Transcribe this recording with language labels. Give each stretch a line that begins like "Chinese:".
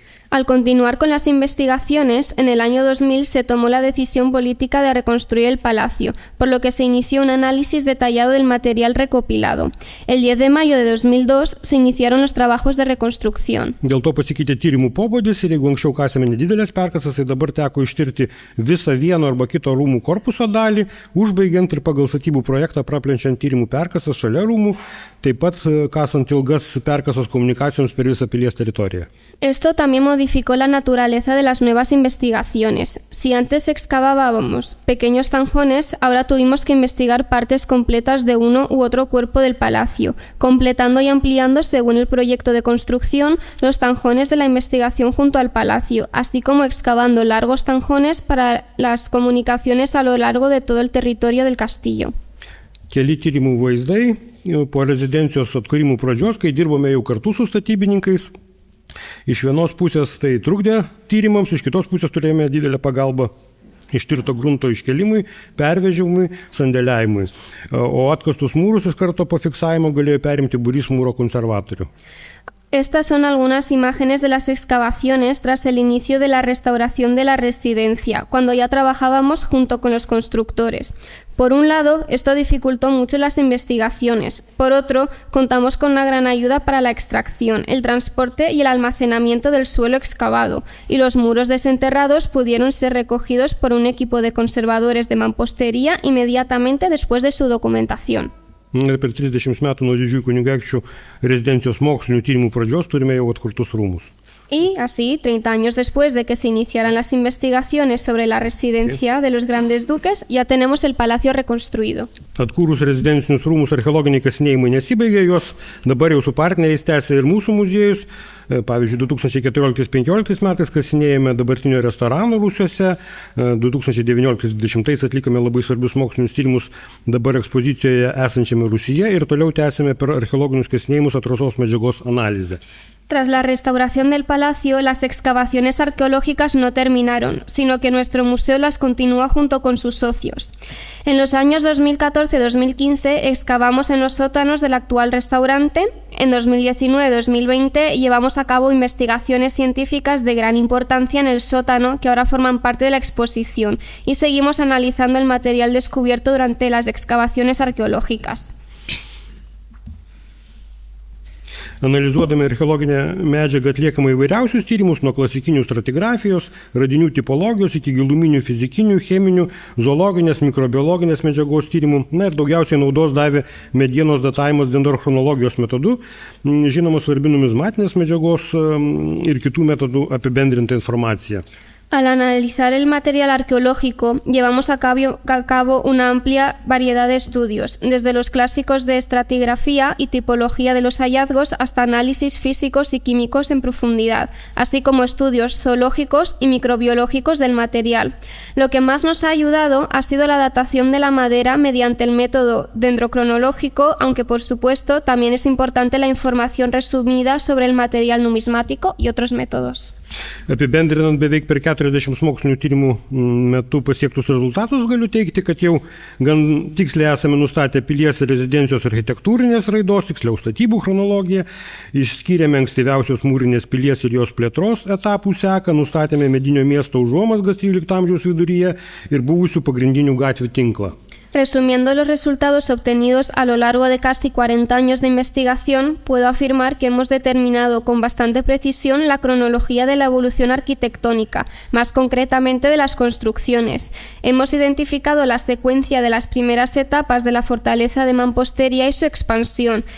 Spanish: Al continuar con las investigaciones, en el año 2000 se tomó la decisión política de reconstruir el palacio, por lo que se inició un análisis detallado del material recopilado. El 10 de mayo de 2002 se iniciaron los trabajos de reconstrucción.
Lithuanian: Dėl to pasikeitė tyrimų pobūdis ir jeigu anksčiau kasėme nedidelės perkasas, tai dabar teko ištirti visą vieno arba kito rūmų korpuso dalį, užbaigiant ir pagal statybų projektą praplenčiant tyrimų perkasas šalia rūmų, taip pat kasant ilgas perkasos komunikacijoms per visą pilies teritoriją.
Spanish: Esto también modificó la naturaleza de las nuevas investigaciones. Si antes excavábamos pequeños zanjones, ahora tuvimos que investigar partes completas de uno u otro cuerpo del palacio, completando y ampliando según el proyecto de construcción los zanjones de la investigación junto al palacio, así como excavando largos zanjones para las comunicaciones a lo largo de todo el territorio del castillo.
Lithuanian: Keli tyrimų vaizdai po rezidencijos atkūrimų pradžios, kai dirbome jau kartu su statybininkais. Iš vienos pusės tai trukdė tyrimams, iš kitos pusės turėjome didelę pagalbą ištirto grunto iškelimui, pervežimui, sandėliavimui. O atkastus mūrus iš karto po fiksavimo galėjo perimti būrys mūro konservatorių.
Spanish: Estas son algunas imágenes de las excavaciones tras el inicio de la restauración de la residencia, cuando ya trabajábamos junto con los constructores. Por un lado, esto dificultó mucho las investigaciones. Por otro, contamos con una gran ayuda para la extracción, el transporte y el almacenamiento del suelo excavado, y los muros desenterrados pudieron ser recogidos por un equipo de conservadores de mampostería inmediatamente después de su documentación.
Lithuanian: Ir per 30 metų nuo didžiųjų kunigaikščių rezidencijos mokslinių tyrimų pradžios turime jau atkurtus rūmus.
Spanish: Y así, 30 años después de que se iniciaran las investigaciones sobre la residencia de los grandes duques, ya tenemos el palacio reconstruido.
Lithuanian: Atkūrus rezidencinius rūmus archeologiniai kasinėjimai nesibaigė, juos dabar jau su partneriais tęsia ir mūsų muziejus. Pavyzdžiui, 2014-2015 metais kasinėjame dabartinio restorano rūsiuose, 2019-2020 atlikome labai svarbius mokslinius tyrimus dabar ekspozicijoje esančiame Rūsyje ir toliau tęsime per archeologinius kasinėjimus atrasos medžiagos analizę.
Spanish: Tras la restauración del palacio, las excavaciones arqueológicas no terminaron, sino que nuestro museo las continúa junto con sus socios. En los años 2014-2015 excavamos en los sótanos del actual restaurante. En 2019-2020 llevamos a cabo investigaciones científicas de gran importancia en el sótano que ahora forman parte de la exposición y seguimos analizando el material descubierto durante las excavaciones arqueológicas.
Lithuanian: Analizuodami archeologinę medžiagą atliekama įvairiausius tyrimus, nuo klasikinių stratigrafijos, radinių tipologijos iki giluminių fizikinių, cheminių, zoologinės, mikrobiologinės medžiagos tyrimų. Ir daugiausiai naudos davė medienos datavimas dendrochronologijos metodu, žinoma svarbi numizmatinės medžiagos ir kitų metodų apibendrinta informacija.
Spanish: Al analizar el material arqueológico, llevamos a cabo una amplia variedad de estudios, desde los clásicos de estratigrafía y tipología de los hallazgos hasta análisis físicos y químicos en profundidad, así como estudios zoológicos y microbiológicos del material. Lo que más nos ha ayudado ha sido la datación de la madera mediante el método dendrocronológico, aunque por supuesto también es importante la información resumida sobre el material numismático y otros métodos.
Lithuanian: Apibendrinant beveik per 40 mokslinių tyrimų metu pasiektus rezultatus, galiu teigti, kad jau gan tiksliai esame nustatę pilies ir rezidencijos architektūrinės raidos, tiksliau statybų chronologiją, išskyrėme ankstyviausios mūrinės pilies ir jos plėtros etapų seką, nustatėme medinio miesto užuomazgas 13 amžiaus viduryje ir buvusių pagrindinių gatvių tinklą.
Spanish: Resumiendo los resultados obtenidos a lo largo de casi 40 años de investigación, puedo afirmar que hemos determinado con bastante precisión la cronología de la evolución arquitectónica, más concretamente de las construcciones. Hemos identificado la secuencia de las primeras etapas de la fortaleza de mampostería y su expansión.